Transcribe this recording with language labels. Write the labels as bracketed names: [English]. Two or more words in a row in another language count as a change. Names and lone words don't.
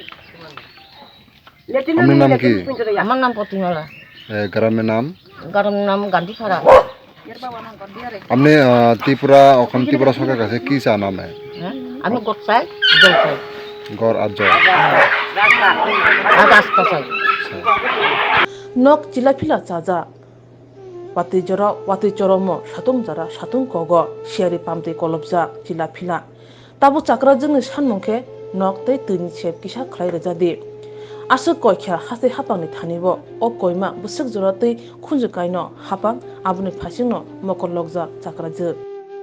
[Bangla] আপনার নাম কি আমার নাম প্রতিমালা গ্রামের নাম গান্ধীপাড়া আপনি ত্রিপুরা এখন ত্রিপুরা সরকারের কাছে কি চা নাম আমি গোট চাই জল চাই গড় আর জল আর রাস্তা চাই [Kok Borok] nok chila phila chaja pati jora wati choromo satung jara satung kogo siari pamte kolobja chila phila tabu chakra jingni sanmungkhe nok tei tuni chep kisa khlai rejadi asuk koikha hase hapangni thanibo o koima busuk jora tei khunju kaino hapang abuni phasingno mokol lokja chakra je